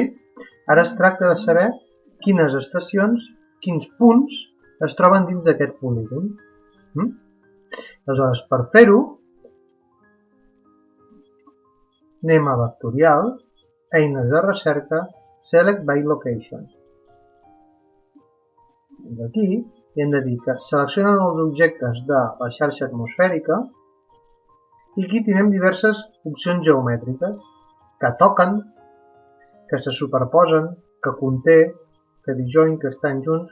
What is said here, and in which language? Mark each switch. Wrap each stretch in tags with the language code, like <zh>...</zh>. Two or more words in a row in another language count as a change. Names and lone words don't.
<ca>Ara es tracta de saber quines estacions, quins punts es troben dins d'aquest polígon. Aleshores, per fer-ho, anem a vectorial, eines de recerca,</ca> <en>select by location.</en> <ca>Aquí hem de dir que seleccionen els objectes de la xarxa atmosfèrica i aquí tenim diverses opcions geomètriques que toquen, que se superposen, que conté, que disjoint, que estan junts.</ca>